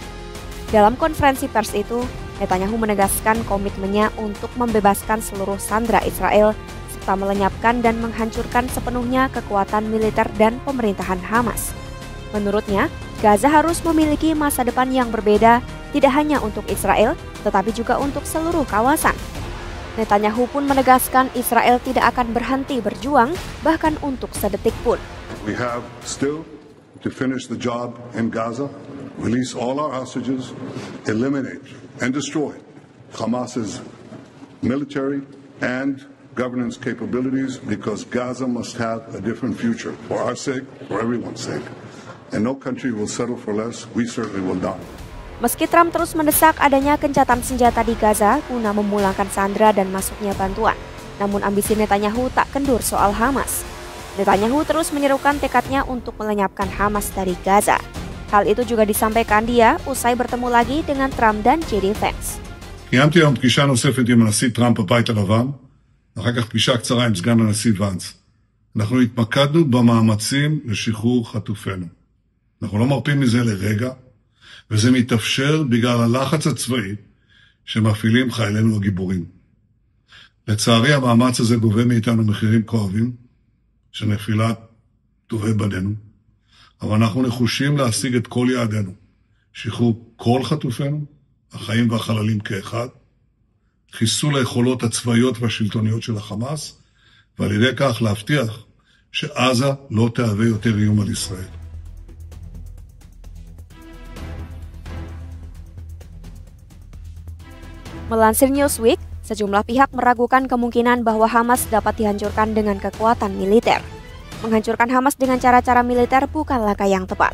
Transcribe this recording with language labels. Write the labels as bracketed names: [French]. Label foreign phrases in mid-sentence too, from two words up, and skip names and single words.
[Indonesian] Dalam konferensi pers itu, Netanyahu menegaskan komitmennya untuk membebaskan seluruh sandera Israel serta melenyapkan dan menghancurkan sepenuhnya kekuatan militer dan pemerintahan Hamas. Menurutnya, Gaza harus memiliki masa depan yang berbeda, tidak hanya untuk Israel, tetapi juga untuk seluruh kawasan. Netanyahu pun menegaskan Israel tidak akan berhenti berjuang, bahkan untuk sedetik pun. [English] We have still to finish the job in Gaza, release all our hostages, eliminate and destroy Hamas's military and governance capabilities, because Gaza must have a different future for our sake, for everyone's sake. And no country will settle for less. We certainly will not. [Indonesian] Meski Trump terus mendesak adanya gencatan senjata di Gaza guna memulangkan sandera dan masuknya bantuan, namun ambisi Netanyahu tak kendur soal Hamas. Netanyahu terus menyerukan tekadnya untuk melenyapkan Hamas dari Gaza. Hal itu juga disampaikan dia usai bertemu lagi dengan Trump dan JD Vance. [Hebrew] קיימתי היום פגישה נוספת עם הנשיא טראמפ בבית הלבן, ואחר כך פגישה קצרה עם סגן הנשיא ואנס. אנחנו התמקדנו במאמצים לשחרור חטופינו. אנחנו לא מרפים מזה לרגע, וזה מתאפשר בגלל הלחץ הצבאי שמפעילים חיילינו הגיבורים. לצערי המאמץ הזה גובה מאיתנו מחירים כואבים של נפילת טובי בנינו, אבל אנחנו נחושים להשיג את כל יעדינו, שחרור כל חטופינו, החיים והחללים כאחד, חיסול היכולות הצבאיות והשלטוניות של החמאס, ועל ידי כך להבטיח שעזה לא תהווה יותר איום על ישראל. [Indonesian] Melansir Newsweek, sejumlah pihak meragukan kemungkinan bahwa Hamas dapat dihancurkan dengan kekuatan militer. Menghancurkan Hamas dengan cara-cara militer bukan langkah yang tepat.